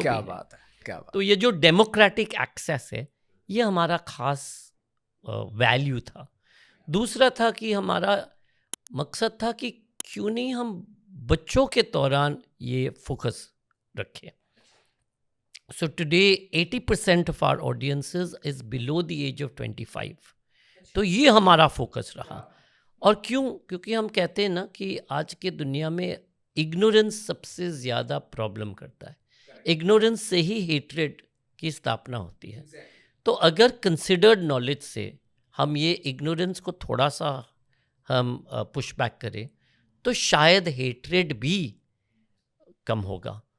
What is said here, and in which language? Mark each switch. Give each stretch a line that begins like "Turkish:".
Hindi: क्या भी है। बात है, क्या बात। तो ये जो डेमोक्रेटिक एक्सेस है, ये हमारा खास वैल्यू था। दूसरा था कि हमारा मकसद था कि क्यों नहीं हम बच्चों के दौरान ये फोकस रखें।
English: So today 80% of our audiences is below the age of 25.
Hindi: तो ये हमारा फोकस रहा। और क्यों? क्योंकि हम कहते हैं ना कि आज के दुनिया में इग्नोरेंस सबसे ज़्यादा प्रॉब्लम करता है। इग्नोरेंस से ही हेट्रेड की स्थापना होती है। तो अगर कंसिडर्ड नॉलेज से हम ये इग्नोरेंस को थोड़ा सा हम पुश बैक करें, तो शायद हेट्रेड भी कम होगा।